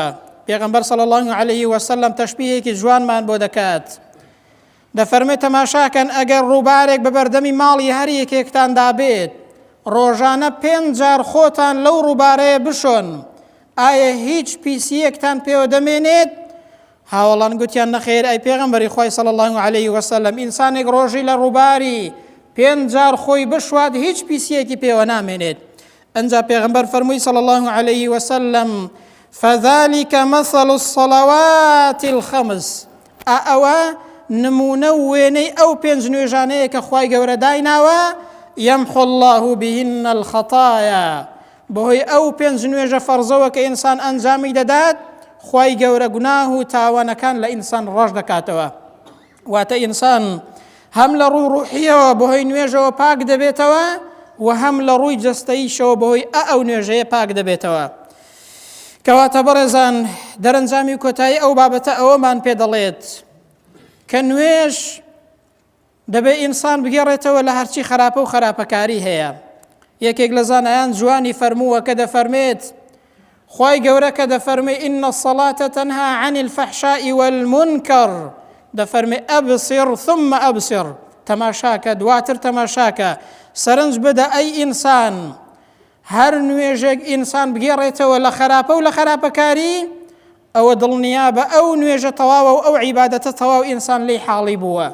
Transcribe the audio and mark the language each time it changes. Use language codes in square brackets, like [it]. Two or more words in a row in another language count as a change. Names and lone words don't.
[ckb] پێغەمبەر [ar] صلی الله علیه وسلم [ckb] تەشبیهێکی جوانمان بۆ دەکات، دەفەرمێت تەماشاکەن ئەگەر ڕووبارێک بە بەردەمی ماڵی هەر یەکێکتان دابێت ڕۆژانە 5 جار خۆتان لەو ڕووبارەیە بشۆن، ئایا هیچ پیسیەکتان پێوە دەمێنێت؟ هاوڵان گوتیان نەخێر ئەی پێغەمبەری خۆی [ar] صلی الله علیه وسلم [ckb] ئینسانێک ڕۆژی لە ڕووباری 5 جار خۆی بشوات هیچ پیسیەکی پێوە نامێنێت. ئەنجا پێغەمبەر فەرمووی [ar] صلی الله علیه وسلم فذلك مثل الصلوات الخمس، [ckb] ئەوە نمونە وێنەی ئەو 5 نوێژانەیە کە خوای گەورە دایناوە [ar] يمحو الله بهن الخطايا، [ckb] بەهۆی ئەو 5 نوێژە فەرزەوە کە ئینسان ئەنجامی دەدات خوای گەورە گوناه و تاوانەکان لە ئینسان ڕەش دەکاتەوە. واتە ئینسان هەم لە ڕووی ڕوحیەوە بەهۆی نوێژەوە پاک دەبێتەوە و هەم لە ڕووی جەستەییشەوە بەهۆی ئەو نوێژەیە پاک دەبێتەوە. کەواتە بەڕێزان دەرەنجامی کۆتایی ئەو بابەتە ئەوەمان پێ دەڵێت کە نوێژ دەبێ ئینسان بگێڕێتەوە لە هەرچی خراپە و خراپەکاری هەیە. یەکێک لە زانایان جوانی فەرمووە کە دەفەرمێت خوای گەورە کە دەفەرمێ [ar] إن الصلاة تنهى عن الفحشاء والمنكر، [ckb] دەفەرمێ [ar] ئەبصر ثم ئەبصر، [ckb] تەماشاکە دواتر تەماشاکە، سەرنج بدە ئەی ئینسان، هەر نوێژێک ئینسان بگێڕێتەوە لە خراپە و لە خراپەکاری ئەوە دڵنیا بە ئەو نوێژە تەواوە و ئەو عیبادەتە تەواو ئینسان لێی حاڵی بووە.